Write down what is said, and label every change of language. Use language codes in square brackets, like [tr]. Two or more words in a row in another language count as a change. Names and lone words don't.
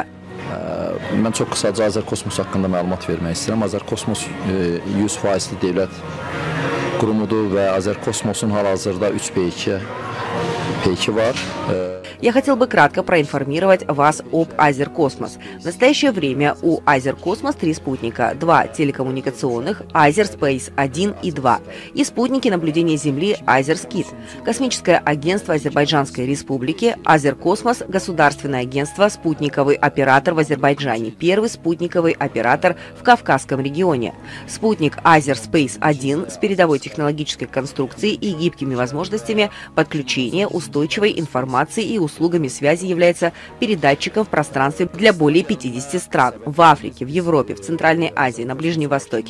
[az] Mən çox qısaca Azər Kosmos haqqında məlumat vermək istəyirəm. Azər Kosmos 100%li dövlət qurumudur və Azərkosmosun hal-hazırda 3 peyki var. [ru] Я хотел бы кратко проинформировать вас об Азеркосмос. В настоящее время у Азеркосмос 3 спутника, 2 телекоммуникационных, Азерспейс 1 и 2, и спутники наблюдения Земли Азерскит, космическое агентство Азербайджанской Республики, Азеркосмос, государственное агентство, спутниковый оператор в Азербайджане, первый спутниковый оператор в Кавказском регионе, спутник Азерспейс 1 с передовой технологической конструкцией и гибкими возможностями подключения, устойчивой информации и услугами связи является передатчиком в пространстве для более 50 стран в Африке, в Европе, в Центральной Азии, на Ближнем Востоке.